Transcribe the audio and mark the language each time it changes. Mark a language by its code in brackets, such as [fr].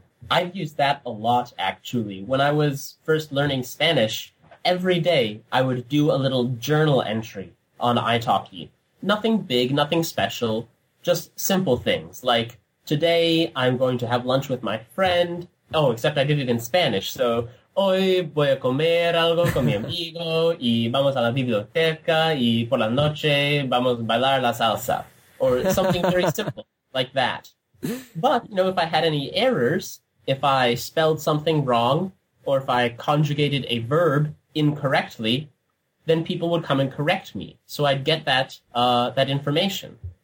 [en] I've used that a lot, actually. When I was first learning Spanish, every day I would do a little journal entry on italki. Nothing big, nothing special, just simple things. Like, today I'm going to have lunch with my friend. Oh, except I did it in Spanish. So, [es] hoy voy a comer algo con mi amigo y vamos a la biblioteca y por la noche vamos a bailar la salsa. [en] Or something very simple, like that. But, you know, if I had any errors, if I spelled something wrong, or if I conjugated a verb incorrectly, then people would come and correct me. So I'd get that that information.